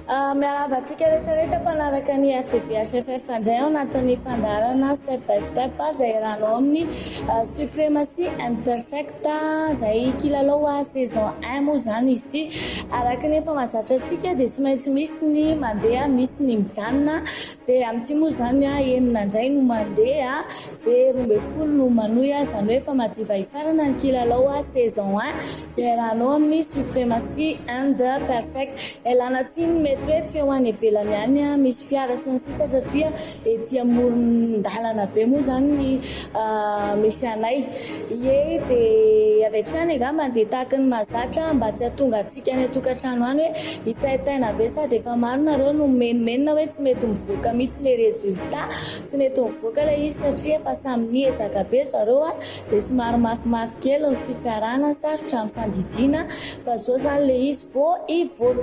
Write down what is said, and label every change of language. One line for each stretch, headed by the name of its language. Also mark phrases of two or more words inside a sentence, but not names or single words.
Malagasy: miarabantsika rehetrarehetra mpanaraka ny RTV HFF indray ao anatin'ny fandarana
English: step by step
Malagasy: izay ranao amin'ny
English: supremacy and perfect
Malagasy: izay kilalao saison 1 moa zany izy ity. Araka ny efa mahazatra antsika dia tsy maintsy misy ny mandeha misy ny mijanona, dia amin'ity moa zany enina indray no mandeha dia 12 no manohy, izany hoe efa madiva hifarana ny kilalao saison 1 izay ranao amin'ny
English: supremacy and perfect.
Malagasy: Elana tsiny mety hoe feoany ivelany ihany misy fiara sy ny sisa satria ety amoron-dalana be moa zany ny misy anay ie dia avy hatrany angamba dia tahaka ny mahazatra mba tsy hahatonga antsika ny tokantrano any hoe hitaitaina be sady efa maro nareo no menomenona hoe tsy mety mivoaka mihitsy
French: le résultat,
Malagasy: tsy mety mivoaka ilay izy satria efa samy niezaka be zareo dia somary mafimafy kely ny fitsarana sarotra amin'ny fandidiana fa zao zany le izy vao hivoaka.